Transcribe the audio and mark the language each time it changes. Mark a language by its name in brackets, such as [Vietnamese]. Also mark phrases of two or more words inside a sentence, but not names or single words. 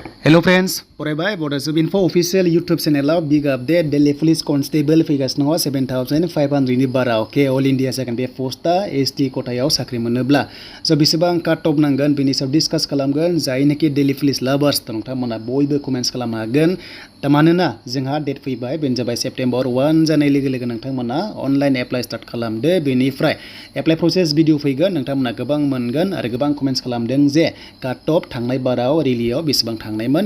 [English] Hello friends, [Bodo] फरायबाय Bodo Info [English] official YouTube channel big update [Bodo] Delhi Police Constable फैगासिनो 7,500 नि बारा अके All India Secondary Posta ST कोटायाव साख्रि मोनोब्ला स बेसेबां [English] cut off [Bodo] नांगोन बेनि सायाव डिसकास खालामगोन जायनोखि Delhi Police लाभार्स नोंथांमोना बयबो कमेन्ट्स खालामनो हागोन मानोना जोंहा डेट फैबाय बेनो जाबाय सेप्टेम्बर 1 जानाय लोगो लोगो नोंथांमोना [English] online apply start [Bodo] खालामदो बेनिफ्राय [English] apply process video [Bodo] फैगोन नोंथांमोना गोबां मोनगोन आरो गोबां कमेन्ट्स खालामदों जे [English] cut off [Bodo] थांनाय बाराव रेलियाव बेसेबां थांनायमोन